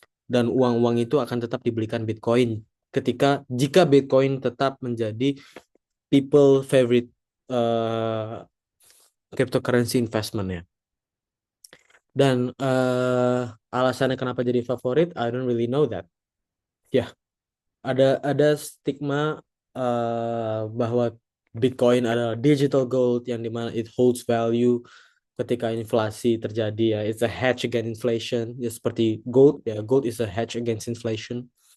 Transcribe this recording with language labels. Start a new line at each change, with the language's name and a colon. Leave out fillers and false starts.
Indonesian: Dan uang-uang itu akan tetap dibelikan Bitcoin jika Bitcoin tetap menjadi
English: people favorite cryptocurrency investment
Indonesian: ya. Dan alasannya kenapa jadi favorit,
English: I don't really know that.
Indonesian: Ya, ada stigma bahwa Bitcoin adalah digital gold yang dimana
English: it holds value
Indonesian: ketika inflasi terjadi ya.
English: It's a hedge against inflation.
Indonesian: Ya seperti gold ya,
English: gold is a hedge against inflation.